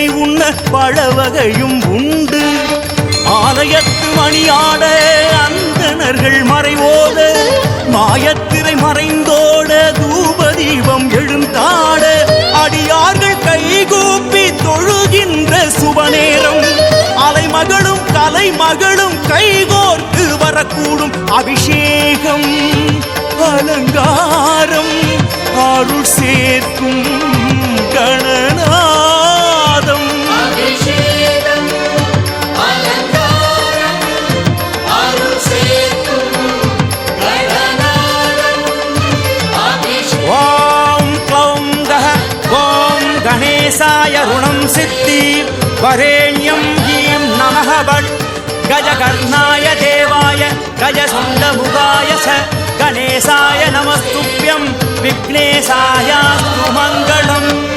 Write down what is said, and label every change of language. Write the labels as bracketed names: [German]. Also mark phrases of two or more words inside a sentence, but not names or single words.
[Tamil] உண்ண பழவகையும் உண்டு ஆலயத்து மணியாட அந்தணர்கள் மறைவோட மாயத்திரை மறைந்தோட தூபதீபம் எழுந்தாட அடியார்கள் கைகூப்பி தொழுகின்ற சுபநேரம் அலைமகளும் கலைமகளும் கைகோர்த்து வரக்கூடும் அபிஷேகம் அலங்காரம் அருள் சேர்க்கும் [Sanskrit] கணநாதம் गणेशाय ऋणं सिद्धि वरेण्यं ह्रीं नमः भट् गजकर्णाय देवाय गजसुण्डमुखाय च गणेशाय नमस्तुभ्यं विघ्नेशायास्तु मङ्गलम्